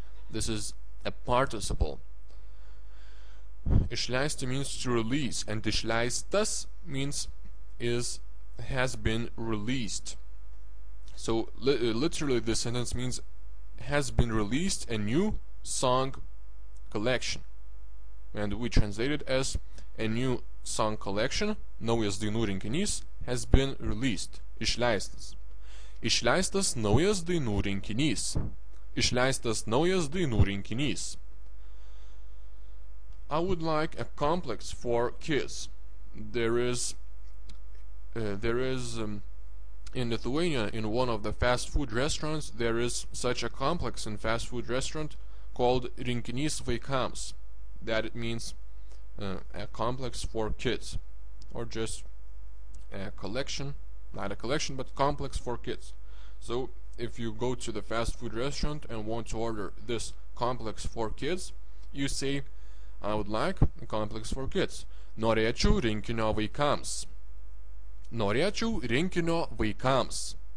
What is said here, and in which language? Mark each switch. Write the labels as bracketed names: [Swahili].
[English] This is a participle. Išleisti means to release, and išleistas means has been released. So literally this sentence means has been released a new song collection, and we translate it as a new song collection, [Lithuanian] naujas dainų rinkinys, [English] has been released. [Lithuanian] Išleistas. Išleistas naujas dainų rinkinys. Išleistas naujas dainų rinkinys. [English] I would like a complex for kids. There is in Lithuania, in one of the fast food restaurants, there is such a complex in fast food restaurant called [Lithuanian] rinkinys vaikams. [English] That it means a complex for kids, or just a collection, not a collection, but complex for kids. So if you go to the fast food restaurant and want to order this complex for kids, you say, I would like a complex for kids. [Lithuanian] Norėčiau rinkinio vaikams. Norėčiau rinkinio vaikams.